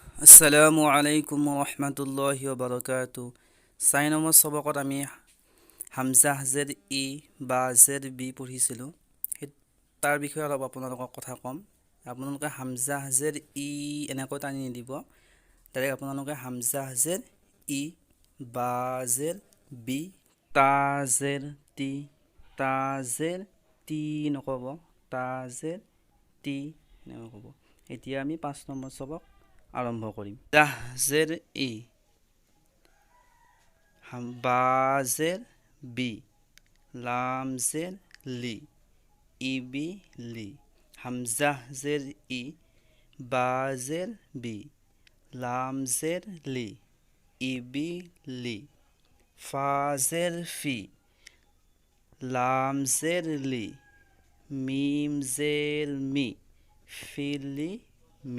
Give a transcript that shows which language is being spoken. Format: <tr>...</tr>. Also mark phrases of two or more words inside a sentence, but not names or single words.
<ar>السلام عليكم ورحمة الله وبركاته.</ar> <as>৪ নম্বৰ সবকত আমি</as> <ur>ہمزہ زیر اِ با زیر بِ</ur> <as>পঢ়িছিলোঁ। তাৰ বিষয়ে অলপ আপোনালোকক কথা ক'ম। আপোনালোকে</as> <ur>ہمزہ زیر اِ</ur> <as>এনেকৈ টানি নিদিব, ডাইৰেক্ট আপোনালোকে</as> <ur>ہمزہ زیر اِ با زیر بِ، تا زیر تِ، تا زیر تِ</ur> <as>নক'ব,</as> <ur>تا زیر تِ</ur> <as>এনেকৈ ক'ব। এতিয়া আমি ৫ নম্বৰ সবক আৰম্ভ কৰিম।</as> <ur>ہمزہ زیر اِ، با زیر بِ, لام زیر لِ، اِبِ لِ. ہمزہ زیر اِ، با زیر بِ، لام زیر لِ، اِبِ لِ. فا زیر فِ، لام زیر لِ، میم زیر مِ، فِلِ مِ.</ur>